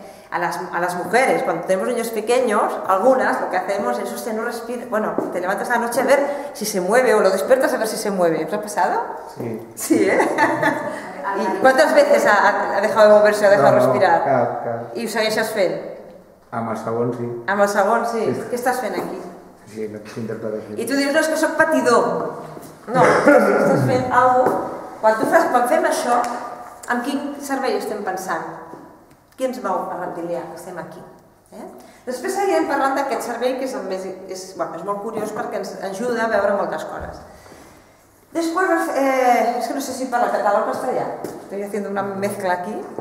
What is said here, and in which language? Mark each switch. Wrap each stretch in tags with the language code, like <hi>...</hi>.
<es>A las mujeres, cuando tenemos niños pequeños, algunas, lo que hacemos es, usted no respira, bueno, te levantas a la noche a ver si se mueve o lo despiertas a ver si se mueve. ¿Os ha pasado? Sí. Sí, ¿eh? ¿Y cuántas veces ha dejado de moverse, ha dejado de respirar?</es> <ca>Cap. ¿Y us segueixes fent? Amb el segon sí. Amb el segon, sí. Què estàs fent aquí?</ca> <es>Sí, no quise interpretar.</es> <ca>I tu dius, no, és que soc patidor. No, estàs fent alguna cosa... Quan fem això, amb quin servei estem pensant? Qui ens mou a reptilià, que estem aquí? Després seguirem parlant d'aquest servei que és molt curiós perquè ens ajuda a veure moltes coses.</ca> <es>Después, es que no sé si para catalán o castellano, estoy haciendo una mezcla aquí.</es>